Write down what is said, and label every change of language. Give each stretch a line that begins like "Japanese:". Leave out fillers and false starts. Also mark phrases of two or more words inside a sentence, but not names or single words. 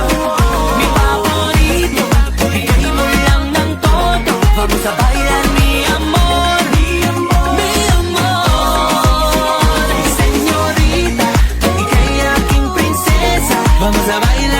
Spanish: Mi favorito,
Filipino: bigay mo lang ng todo,
Spanish: vamos a bailar mi amor, mi amor. Señorita,
Filipino: ika'y aking prinsesa,
Spanish: vamos a bailar